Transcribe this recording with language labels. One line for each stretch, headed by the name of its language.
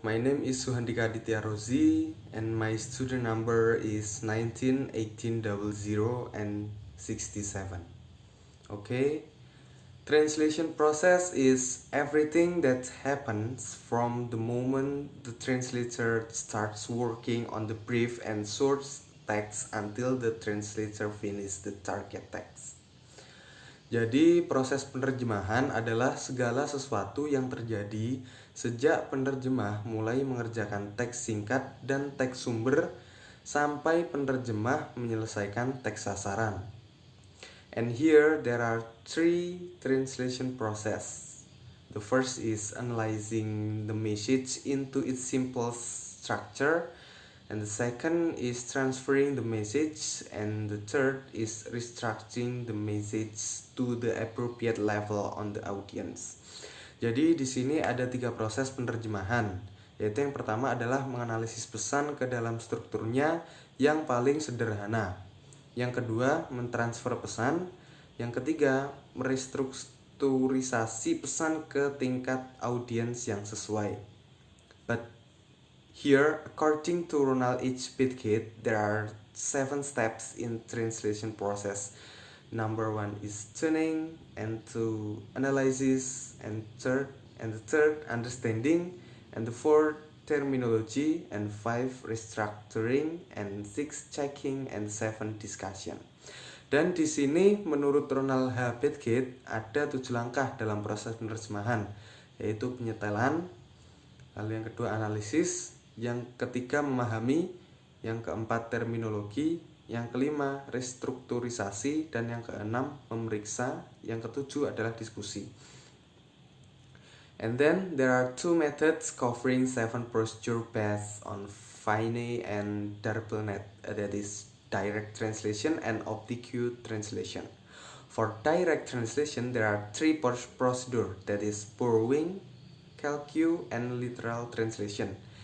English: My name is Suhandika Aditya Rozi and my student number is 19 18 00 and 67. Okay. Translation process is everything that happens from the moment the translator starts working on the brief and source text until the translator finishes the target text.
Indonesian: Jadi proses penerjemahan adalah segala sesuatu yang terjadi sejak penerjemah mulai mengerjakan teks singkat dan teks sumber sampai penerjemah menyelesaikan teks sasaran.
English: And here there are three translation process. The first is analyzing the message into its simple structure, and the second is transferring the message, and the third is restructuring the message to the appropriate level on the audience.
Indonesian: Jadi di sini ada 3 proses penerjemahan, yaitu yang pertama adalah menganalisis pesan ke dalam strukturnya yang paling sederhana. Yang kedua, mentransfer pesan. Yang ketiga, merestrukturisasi pesan ke tingkat audiens yang sesuai.
English: But here, according to Ronald H. Pitcairn, there are 7 steps in translation process. Number 1 is tuning, and 2 analysis, and the third understanding, and the 4th terminology, and 5 restructuring, and 6 checking, and 7 discussion.
Indonesian: Dan di sini menurut Ronald H. Pitcairn ada 7 langkah dalam proses penerjemahan, yaitu penyetelan, lalu yang kedua analisis, yang ketiga memahami, yang keempat terminologi, yang kelima restrukturisasi, dan yang keenam memeriksa, yang ketujuh adalah diskusi.
English: And then there are 2 methods covering 7 procedure based on Fine and Darpelnet, that is direct translation and oblique translation. For direct translation there are 3 procedures, that is borrowing, calque, and literal translation.